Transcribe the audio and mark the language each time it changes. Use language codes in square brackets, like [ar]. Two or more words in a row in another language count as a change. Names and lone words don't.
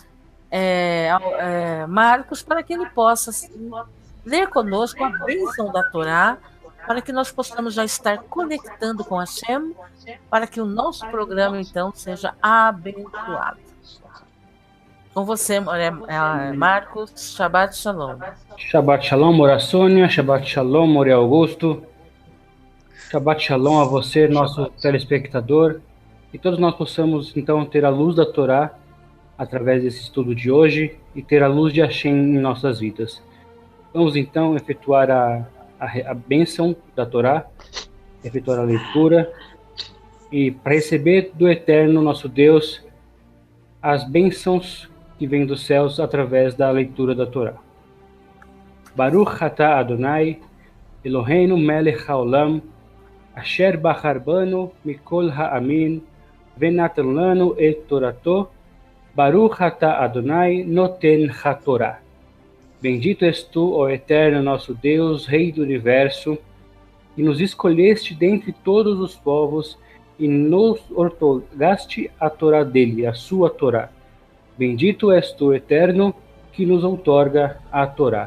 [pt] Marcos, para que ele possa ler conosco a bênção da Torá, para que nós possamos já estar conectando com Hashem, para que o nosso programa então seja abençoado. Com você, Marcos, [he] שבת שלום. שבת שלום, [pt] Moré Sônia, [he] שבת שלום, [pt] Moré Augusto, [he] שבת שלום [pt] a você, nosso telespectador, e todos nós possamos então ter a luz da Torá através desse estudo de hoje e ter a luz de Hashem em nossas vidas. Vamos então efetuar a bênção da Torá, efetuar a leitura, e para receber do Eterno, nosso Deus, as bênçãos que vêm dos céus através da leitura da Torá. [he] ברוך אתה אדוני, אלוהינו מלך העולם, אשר בחר בנו מכל העמים, ונתן לנו את תורתו, ברוך אתה אדוני נותן התורה. [pt] Bendito és tu, ó Eterno, nosso Deus, Rei do Universo, e nos escolheste dentre todos os povos e nos outorgaste a Torá dele, a sua Torá. Bendito és tu, Eterno, que nos outorga a Torá.